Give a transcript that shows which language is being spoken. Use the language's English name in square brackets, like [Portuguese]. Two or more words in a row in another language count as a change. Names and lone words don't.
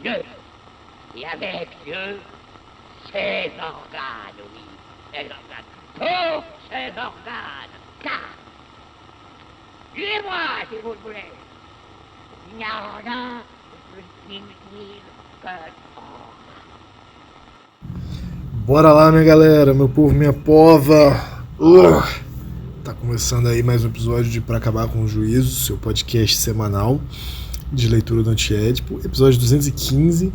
[French] Dieu, et avec Dieu, ses organes, oui, ses organes, tous ses organes, car, tuez-moi si vous le voulez, il n'y a rien de plus inutile que [Portuguese] Bora lá, minha galera, meu povo, minha pova. Tá começando aí mais um episódio de Pra Acabar com o Juízo, seu podcast semanal de leitura do Antiédipo, episódio 215.